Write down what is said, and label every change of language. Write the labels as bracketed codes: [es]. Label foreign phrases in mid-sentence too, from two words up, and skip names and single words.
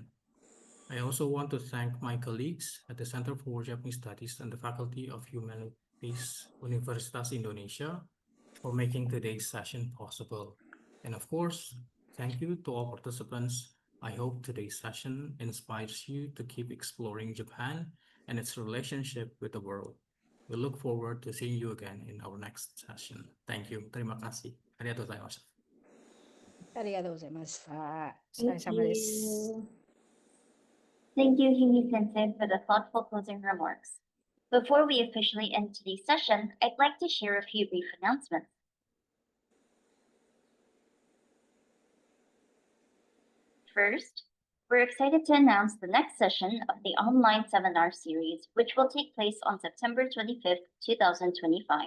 [en] I also want to thank my colleagues at the Center for Japanese Studies and the Faculty of Humanities, Universitas Indonesia, for making today's session possible. And of course, thank you to all participants. I hope today's session inspires you to keep exploring Japan and its relationship with the world. We look forward to seeing you again in our next session. Thank you. [id] Terima kasih. [ja] ありがとうございます. ありがとうございました。お疲 [en] Thank [ja] れ様です。 [en] you. Thank you, Himi Sensei, for the thoughtful closing remarks. Before we officially end today's session, I'd like to share a few brief announcements. First, we're excited to announce the next session of the online seminar series, which will take place on September 25th, 2025.